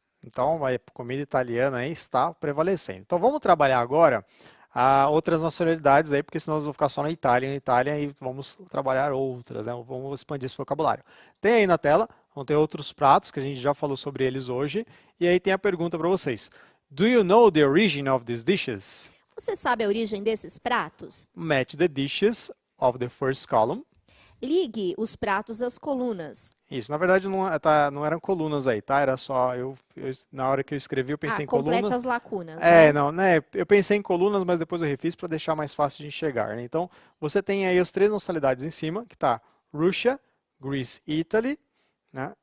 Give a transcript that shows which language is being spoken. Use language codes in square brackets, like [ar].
[pt] Então, a comida italiana aí está prevalecendo. Então, vamos trabalhar agora outras nacionalidades aí, porque senão nós vamos ficar só na Itália, e vamos trabalhar outras, né? Vamos expandir esse vocabulário. Tem aí na tela, vão ter outros pratos que a gente já falou sobre eles hoje, e aí tem a pergunta para vocês. [en] Do you know the origin of these dishes? [pt] Você sabe a origem desses pratos? [en] Match the dishes of the first column. [pt] Ligue os pratos às colunas. Isso, na verdade não eram colunas aí, tá? Era só, na hora que eu escrevi eu pensei em [en] Complete [pt] colunas. as lacunas, né? Não, né? Eu pensei em colunas, mas depois eu refiz para deixar mais fácil de enxergar, né? Então, você tem aí as três nacionalidades em cima, que tá Russia, Greece e Italy, né?